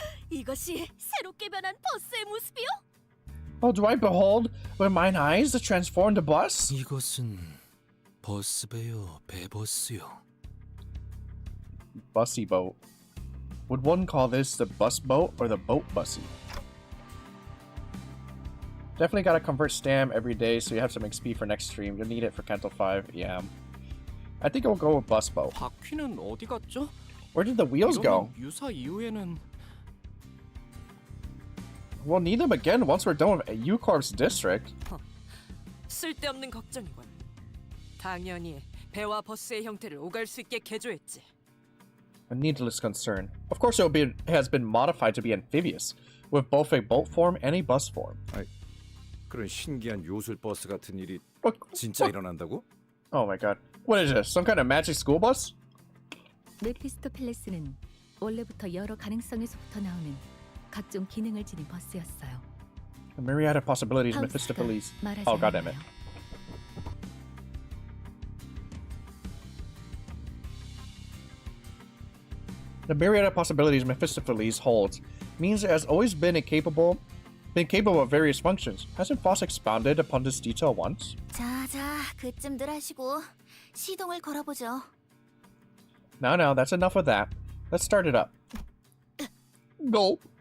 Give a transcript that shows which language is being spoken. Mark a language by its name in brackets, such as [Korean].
[Korean] 이것이 새롭게 변한 버스의 모습이요? [English] Oh, do I behold with mine eyes the transformed bus? [Korean] 이것은 버스배요, 배버스요. [English] Bussy boat. Would one call this the bus boat or the boat bussy? Definitely gotta convert stam every day so you have some XP for next stream. You'll need it for Kanto 5, yeah. I think I'll go with bus boat. [Korean] 바퀴는 어디 갔죠? [English] Where did the wheels go? [Korean] 유사 이후에는 [English] We'll need them again once we're done with U-Corp's district. [Korean] 쓸데없는 걱정이군. 당연히 배와 버스의 형태를 오갈 수 있게 개조했지. [English] A needless concern. Of course it has been modified to be amphibious, with both a boat form and a bus form. [Korean] 그런 신기한 요술 버스 같은 일이 진짜 일어난다고? [English] Oh my god. What is this? Some kind of magic school bus? [Korean] 메피스토펠레스는 원래부터 여러 가능성에서부터 나오는 각종 기능을 지닌 버스였어요. [English] A myriad of possibilities, Mephistopheles. Oh, goddammit. The myriad of possibilities Mephistopheles holds means it has always been capable of various functions. Hasn't Foss expounded upon this detail once? [Korean] 자, 그쯤들 하시고 시동을 걸어보죠. [English] Now, that's enough of that. Let's start it up. Go.